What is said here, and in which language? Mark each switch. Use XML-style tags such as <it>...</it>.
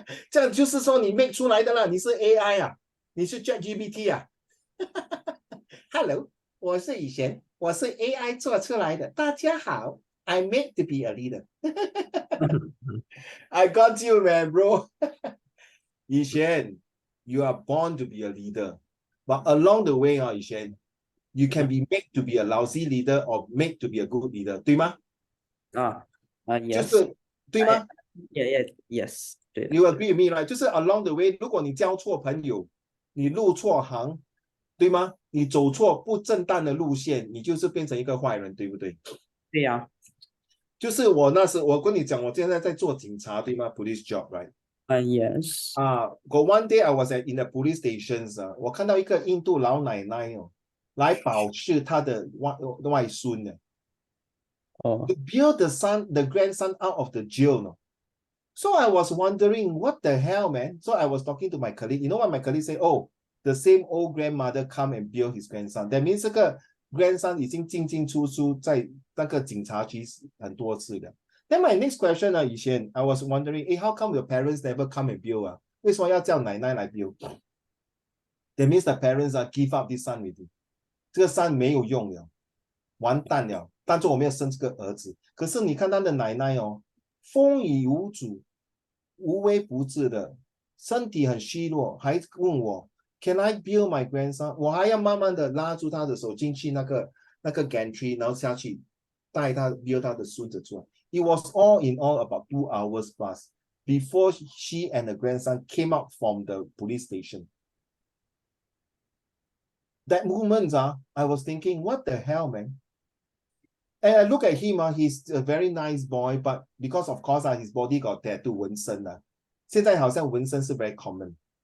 <zh>这样就是说你 make 出来的啦，你是 AI 啊，你是 ChatGPT 啊。 Hello， 我是Yishan，我是 AI 做出来的。大家好</zh> <en>，I made to be a leader 。 I got you, man, bro. Yishan, you are born to be a leader, but along the way, Yishan, you can be made to be a lousy leader or made to be a good leader,</en> <zh>对吗？</zh> <en>Yes.</en> <zh>就是对吗？</zh> <en>Yes. You agree with me, right? 就是 along the way，</en> <zh>如果你交错朋友，你入错行，对吗？你走错不正当的路线，你就是变成一个坏人，对不对？对呀。就是我那时我跟你讲，我现在在做警察，对吗 ？</zh> <en>Police job, right? Yes. Got one day I was in the police stations</en> <zh>我看到一个印度老奶奶来保释她的外孙呢。</zh> <en>To bail the grandson out of the jail, no. So I was wondering, what the hell, man? So I was talking to my colleague. You know what my colleague said? Oh, the same old grandmother come and bail his grandson. That means</en> <zh>这个 grandson 已经进进出出在那个警察局很多次的。</zh> <en>Then my next question, Yishan, I was wondering, how come your parents never come and bail</en> <zh>为什么要叫奶奶来</zh> <en>bail? That means the parents give up this son already.</en> <zh>这个 son 没有用了，完蛋了。当作我没有生这个儿子。可是你看他的奶奶风雨无阻，无微不至的，身体很虚弱，还问我</zh> <en>Can I bail my grandson？</en> <zh>我还要慢慢的拉住他的手进去那个 gantry， 然后下去带他 bail 他的孙子出来。</zh> <en>It was all in all about 2 hours plus before she and the grandson came out from the police station. That moment, I was thinking, what the hell, man? And I look at him, he's a very nice boy, but because of course his body got tattoo</en> <zh>纹身现在好像纹身是</zh> <en>very common.</en>